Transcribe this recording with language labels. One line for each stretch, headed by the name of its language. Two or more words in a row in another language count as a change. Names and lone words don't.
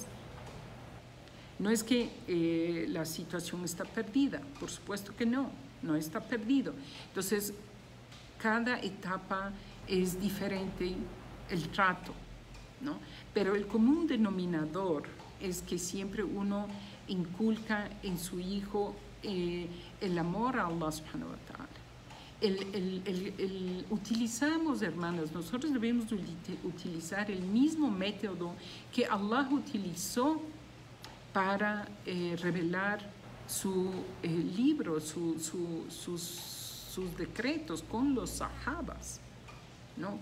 Spanish: No es que la situación está perdida, por supuesto que no está perdido. Entonces, cada etapa es diferente el trato, ¿no? Pero el común denominador es que siempre uno inculca en su hijo el amor a Allah
Arabic: سبحانه وتعالى.
Spanish: Utilizamos, hermanas, nosotros debemos utilizar el mismo método que Allah utilizó para revelar su libro, sus decretos con los sahabas, ¿no?